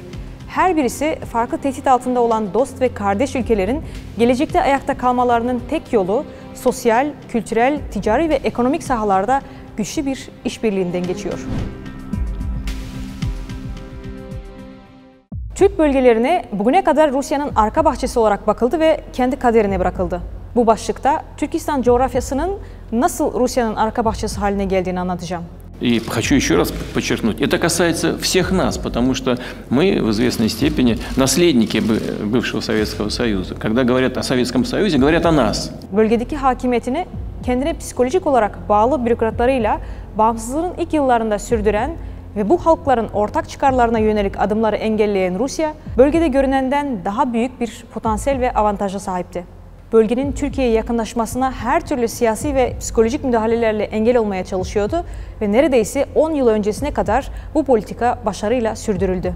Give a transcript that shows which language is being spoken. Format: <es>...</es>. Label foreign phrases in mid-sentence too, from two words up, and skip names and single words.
<tr>Her birisi farklı tehdit altında olan dost ve kardeş ülkelerin gelecekte ayakta kalmalarının tek yolu sosyal, kültürel, ticari ve ekonomik sahalarda güçlü bir işbirliğinden geçiyor. Türk bölgelerine bugüne kadar Rusya'nın arka bahçesi olarak bakıldı ve kendi kaderine bırakıldı. Bu başlıkta Türkistan coğrafyasının nasıl Rusya'nın arka bahçesi haline geldiğini anlatacağım.</tr> <ru>И хочу еще раз подчеркнуть, это касается всех нас, потому что мы в известной степени наследники бывшего Советского Союза. Когда говорят о Советском Союзе, говорят о нас.</ru> <tr>Bölgedeki hakimiyetini kendine psikolojik olarak bağlı bürokratlarıyla bağımsızlığın ilk yıllarında sürdüren ve bu halkların ortak çıkarlarına yönelik adımları engelleyen Rusya, bölgede görünenden daha büyük bir potansiyel ve avantaja sahipti. Bölgenin Türkiye'ye yakınlaşmasına her türlü siyasi ve psikolojik müdahalelerle engel olmaya çalışıyordu ve neredeyse 10 yıl öncesine kadar bu politika başarıyla sürdürüldü.</tr>